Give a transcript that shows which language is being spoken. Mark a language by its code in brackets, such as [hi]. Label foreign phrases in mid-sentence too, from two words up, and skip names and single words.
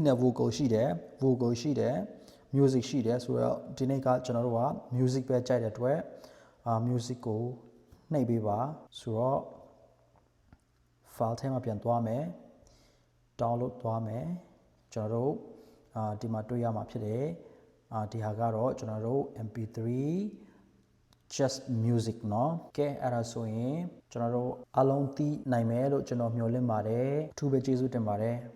[my] နဲ့ vocal ရှိတယ် vocal ရှိတယ် music ရှိတယ်ဆိုတော့ဒီနေ့ကကျွန်တော်တို့က music ပဲကြိုက်တဲ့အတွက်music ကိုနှိပ်ပေးပါဆိုတော့ file ထဲမှာပြန်သွားမယ် download သွားမယ်ကျွန်တော်တို့ဒီမှာတွေ့ရမှာဖြစ်တယ်ဒီဟာကတော့ကျွန်တော်တို့ [en] MP3 just music [my] เนาะကဲအဲ့ဒါဆိုရင်ကျွန်တော်တို့အလုံးသိနိုင်မယ်လို့ကျွန်တော်မျှော်လင့်ပါတယ်အထူးပဲကျေးဇူးတင်ပါတယ်